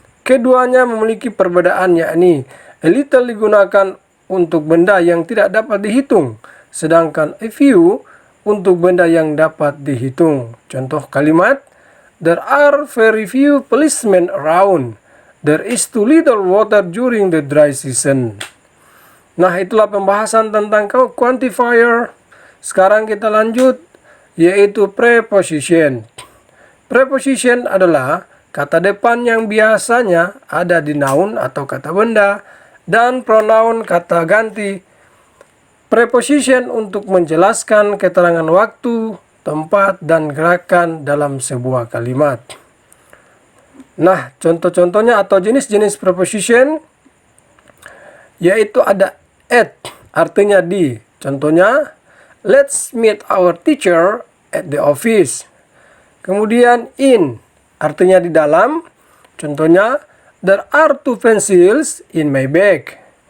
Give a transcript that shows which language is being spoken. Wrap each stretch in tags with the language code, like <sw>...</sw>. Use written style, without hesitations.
<id>Keduanya memiliki perbedaan, yakni a little digunakan untuk benda yang tidak dapat dihitung, sedangkan a few untuk benda yang dapat dihitung. Contoh kalimat,</id> <en>there are very few policemen around. There is too little water during the dry season.</en> <id>Nah, itulah pembahasan tentang quantifier. Sekarang kita lanjut, yaitu preposition. Preposition adalah kata depan yang biasanya ada di noun atau kata benda, dan pronoun kata ganti. Preposition untuk menjelaskan keterangan waktu, tempat, dan gerakan dalam sebuah kalimat. Nah, contoh-contohnya atau jenis-jenis preposition yaitu ada at, artinya di. Contohnya,</id> <en>let's meet our teacher at the office.</en> <id>Kemudian in, artinya di dalam. Contohnya,</id> <en>there are 2 pencils in my bag.</en>